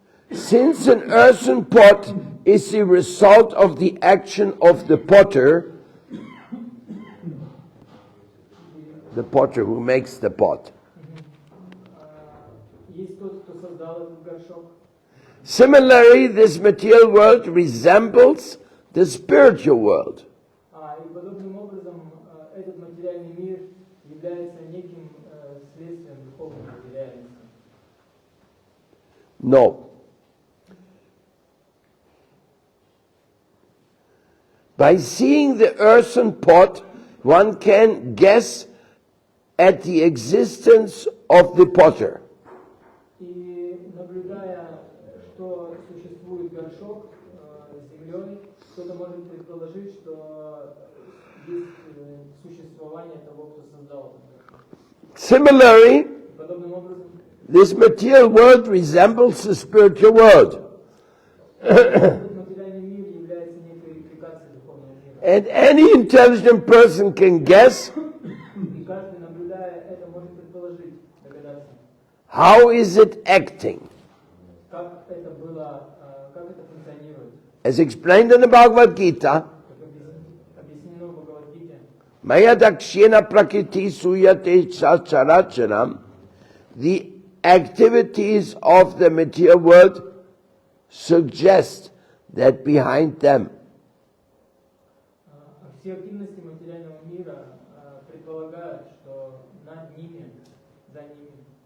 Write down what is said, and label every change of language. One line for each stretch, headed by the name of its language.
English: Since an earthen pot is the result of the action of the potter who makes the pot.
Russian: есть тот, кто создал этот горшок.
English: Similarly, this material world resembles the spiritual world.
Russian: И подобным образом этот материальный мир является неким следствием духовной реальности.
English: No. By seeing the earthen pot, one can guess at the existence of the potter.
Russian: И наблюдая, что существует горшок с землей, кто-то может предположить, что есть существование того, кто создал этот горшок.
English: Similarly,
Russian: Подобным образом,
English: this material world resembles the spiritual world.
Russian: этот материальный мир является некой репликацией духовного мира.
English: And any intelligent person can guess
Russian: И каждый, наблюдая это, может предположить, догадаться,
English: how is it acting.
Russian: как это было, как это функционирует.
English: As explained in the Bhagavad Gita,
Russian: Как объяснено в Бхагавад-гите,
Sanskrit: Maya dakshina prakriti suyate characharam,
English: the activities of the material world suggest that behind them
Russian: все активности материального мира предполагают, что над ними, за ними,